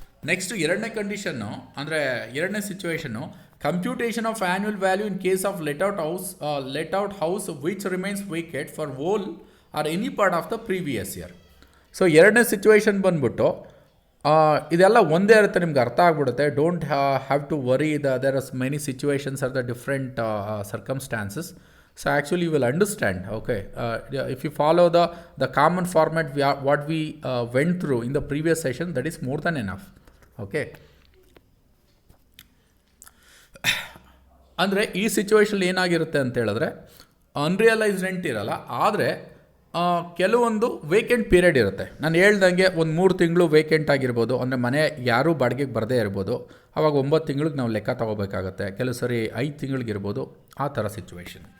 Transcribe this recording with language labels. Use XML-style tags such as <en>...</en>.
<en>next</en> <kn>ಎರಡನೇ condition ಅಂದರೆ ಎರಡನೇ ಸಿಚುವೇಷನ್ನು</kn> <en>Computation of annual value in case of let out house which remains vacant for whole or any part of the previous year.</en> <kn>So ಎರಡನೇ situation ಬಂದ್ಬಿಟ್ಟು ಇದೆಲ್ಲ ಒಂದೇ ಇರುತ್ತೆ, ನಿಮ್ಗೆ ಅರ್ಥ ಆಗ್ಬಿಡುತ್ತೆ.</kn> <en>Don't have to worry there are many situations or the different circumstances. So actually you will understand, okay, if you follow the common format what we went through in the previous session, that is more than enough.</en> <kn>Okay, ಅಂದರೆ ಈ situation ಏನಾಗಿರುತ್ತೆ ಅಂತ ಹೇಳಿದ್ರೆ unrealised rent ಇರಲ್ಲ, ಆದರೆ ಕೆಲವೊಂದು vacant period ಇರುತ್ತೆ. ನಾನು ಹೇಳ್ದಂಗೆ ಒಂದು 3 ತಿಂಗಳು ವೇಕೆಂಟ್ ಆಗಿರ್ಬೋದು, ಅಂದರೆ ಮನೆ ಯಾರೂ ಬಾಡಿಗೆಗೆ ಬರದೇ ಇರ್ಬೋದು, ಆವಾಗ 9 ತಿಂಗಳಿಗೆ ನಾವು ಲೆಕ್ಕ ತೊಗೋಬೇಕಾಗತ್ತೆ, ಕೆಲವು ಸರಿ 5 ತಿಂಗಳಿಗಿರ್ಬೋದು, ಆ ಥರ ಸಿಚುವೇಶನ್.</kn>